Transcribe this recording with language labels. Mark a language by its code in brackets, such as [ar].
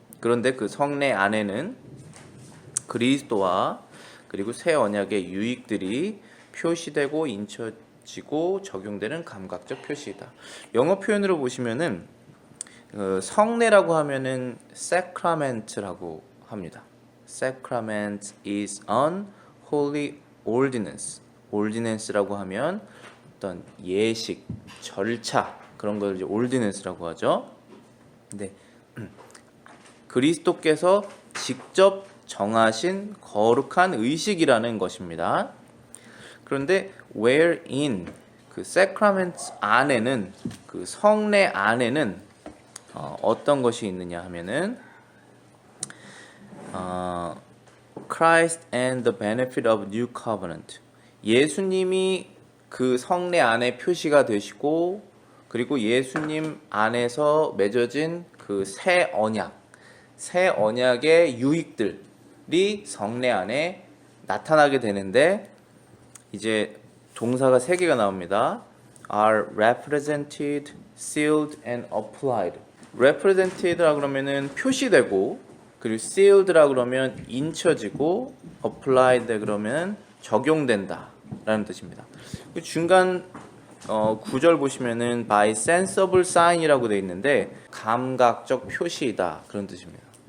[ko] 그런데 그 성례 안에는 그리스도와 그리고 새 언약의 유익들이 표시되고 인쳐지고 적용되는 감각적 표시이다. 영어 표현으로 보시면은 성례라고 하면은 sacrament라고 합니다. [en] Sacrament is an holy ordinance. [ko] ordinance라고 하면 어떤 예식, 절차 그런 걸 이제 ordinance라고 하죠. 근데 그리스도께서 직접 정하신 거룩한 의식이라는 것입니다. 그런데 wherein 그 sacrament 안에는 그 성례 안에는 어떤 것이 있느냐 하면은 [en] Christ and the benefit of new covenant. [ko] 예수님이 그 성례 안에 표시가 되시고 그리고 예수님 안에서 맺어진 그 새 언약, 새 언약의 유익들이 성례 안에 나타나게 되는데 이제 동사가 세 개가 나옵니다. [en] are represented, sealed and applied. [ko] represented라고 그러면은 표시되고 그리고 sealed라고 그러면 인쳐지고 applied 그러면 적용된다 라는 뜻입니다. 중간 구절 보시면은 [en] by sensible sign [ko] 이라고 되어 있는데 감각적 표시이다 그런 뜻입니다.